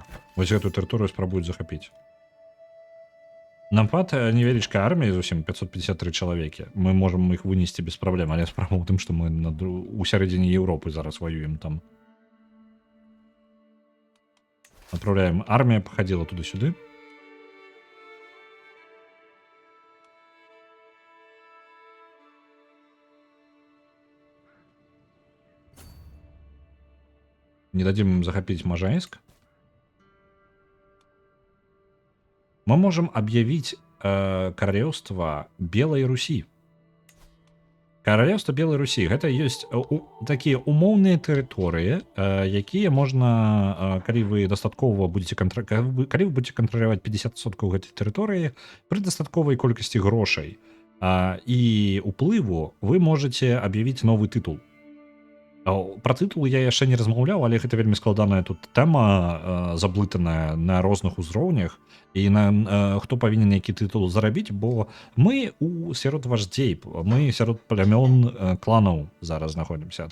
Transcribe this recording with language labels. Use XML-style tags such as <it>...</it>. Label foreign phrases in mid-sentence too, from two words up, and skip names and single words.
<be>Вось гэтую тэрыторыю спрабуюць захапіць. Напад невялічкая армія зусім, 553 чалавекі. Мы можам іх вынесці без праблем, але справа ў тым, што мы у сярэдзіне Еўропы зараз ваюем там. Направляем. Армія пахадзіла туды-сюды.</be> <ru>Не дадим им захопить Можайск. Мы можем объявить королевство Белой Руси. Королевство Белой Руси. Это есть такие</ru> <be>умоўныя тэрыторыі, якія можна, калі вы будете кантраляваць 50% гэтай тэрыторыі пры дастатковай колькасці грошай і уплыву,</be> <ru>вы можете объявить новый тытул.</ru> <be>Про тытулы я яшчэ не размаўляў, але гэта вельмі складаная тут тэма, заблытаная на розных узроўнях, і хто павінен які тытул зарабіць, бо мы сярод вождзей, мы сярод плямён кланаў зараз знаходзімся.</be>